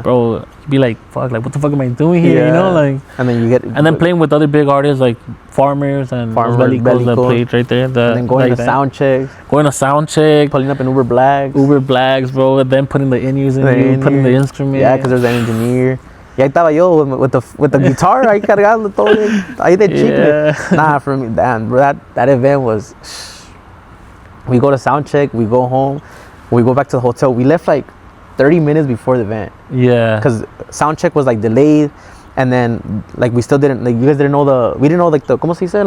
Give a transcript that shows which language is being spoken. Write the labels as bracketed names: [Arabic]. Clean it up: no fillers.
[English] Bro, you be like, fuck, like, what the fuck am I doing here, you know? Like, and then playing with other big artists like Farmers and Belly that played right there. And then going to sound checks. Going to sound check. Pulling up in Uber Blacks, bro. And then putting the in-use putting the instrument. Yeah, because there's an engineer. [Spanish] Y ahí estaba yo [English] with the guitar, [Spanish] ahí cargando todo, ahí de chicle. [English] Nah, for me, damn, bro, that event was, we go to sound check, we go home, we go back to the hotel. We left like 30 minutes before the event. Yeah. Because sound check was like delayed, and then like we still didn't, like you guys didn't know we didn't know like [Spanish] ¿cómo se dice?